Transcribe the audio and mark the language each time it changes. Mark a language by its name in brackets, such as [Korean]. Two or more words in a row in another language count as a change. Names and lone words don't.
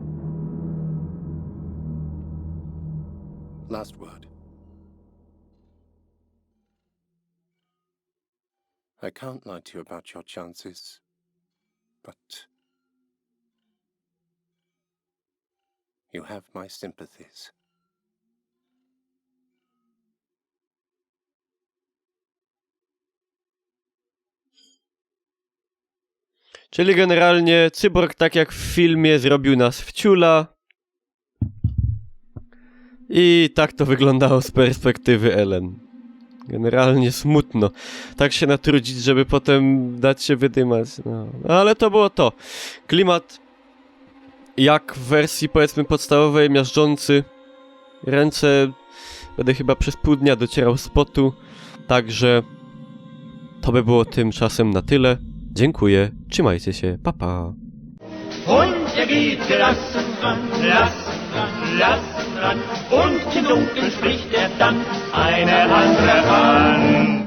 [English] Last word. I can't lie to you about your chances, but you have my sympathies. [Polish] Czyli generalnie cyborg, tak jak w filmie, zrobił nas w ciula. I tak to wyglądało z perspektywy Ellen. Generalnie smutno. Tak się natrudzić, żeby potem dać się wydymać. No, ale to było to. Klimat jak w wersji, powiedzmy, podstawowej, miażdżący. Ręce będę chyba przez pół dnia docierał z potu. Także to by było tymczasem na tyle. Dziękuję, trzymajcie się, pa pa. [German] Und geht gelassen ran, und im Dunkeln spricht dann eine andere an.